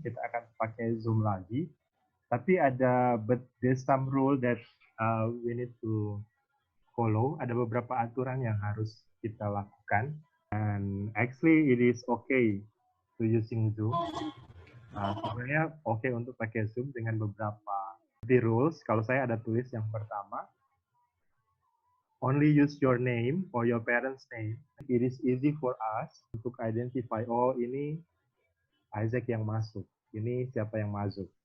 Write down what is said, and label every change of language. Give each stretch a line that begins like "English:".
Indonesian: Kita akan pakai Zoom lagi. Tapi
English: but there's some rule that we need to follow.
Indonesian: Ada beberapa aturan yang harus kita lakukan.
English: And actually it is okay to using Zoom.
Indonesian: Sebenarnya okay untuk pakai Zoom dengan beberapa rules. Kalau saya ada tulis yang pertama,
English: only use your name or your parents' name. It is easy for us
Indonesian: untuk identify, oh ini Isaac yang masuk, ini siapa yang masuk.